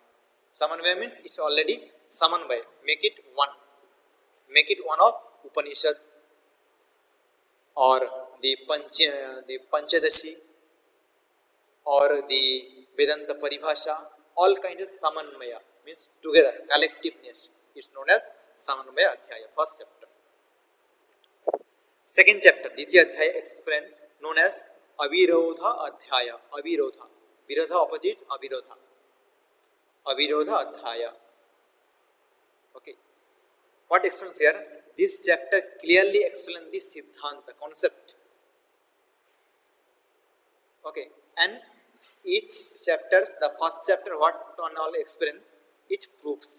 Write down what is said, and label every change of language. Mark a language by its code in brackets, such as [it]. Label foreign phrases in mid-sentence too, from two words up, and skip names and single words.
[en] Samanvaya means it's already samanvaya, make it one of Upanishad or the Panchadashi or the Vedanta Paribhasha, all kinds of samanvaya means together, collectiveness. It's known as [sa] samanvaya adhyaya, [en] first chapter. Second chapter, [sa] Ditya adhyaya [en] explained, known as [sa] Avirodha adhyaya. Avirodha, virodha opposite avirodha. Avirodha adhyaya. [en] Okay. What explains here? This chapter clearly explains the Siddhanta concept. Okay. And each chapters, the first chapter, what on all explain, it proves.